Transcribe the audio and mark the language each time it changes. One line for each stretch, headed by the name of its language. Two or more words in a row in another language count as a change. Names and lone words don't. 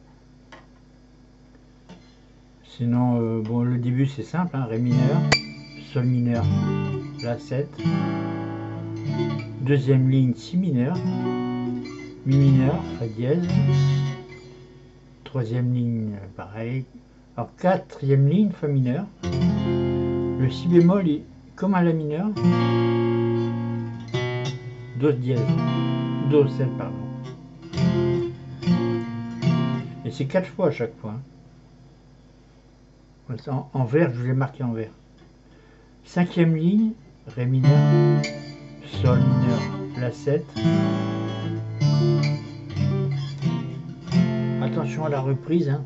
French: Sinon, bon, le début c'est simple, hein, Ré mineur, Sol mineur, La 7. Deuxième ligne, Si mineur, Mi mineur, Fa dièse. Troisième ligne, pareil. Alors quatrième ligne, Fa mineur. Le Si bémol est comme un La mineur. Do dièse. Do 7, pardon. Et c'est 4 fois à chaque fois. En vert, je l'ai marqué en vert. Cinquième ligne, Ré mineur, Sol mineur, La 7. Attention à la reprise, hein.